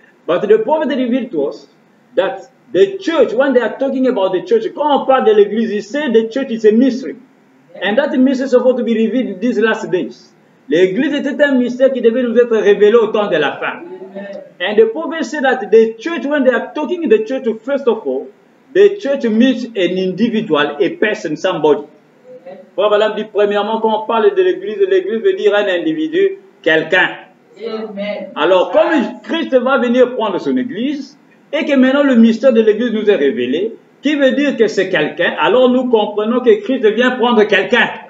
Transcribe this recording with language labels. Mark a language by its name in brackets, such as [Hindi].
[English] But the prophet revealed to us that the church, when they are talking about the church, [French] quand on parle de l'église, [English] he said the church is a mystery. And that mystery is supposed to be revealed in these last days. [French] L'église était un mystère qui devait nous être révélé au temps de la fin. [English] And the prophet said that the church, when they are talking in the church, first of all, the church means an individual, a person, somebody. [French] Frère Branham dit, premièrement, quand on parle de l'église veut dire un individu, quelqu'un. Alors, comme Christ va venir prendre son église, et que maintenant le mystère de l'église nous est révélé, qui veut dire que c'est quelqu'un, alors nous comprenons que Christ vient prendre quelqu'un.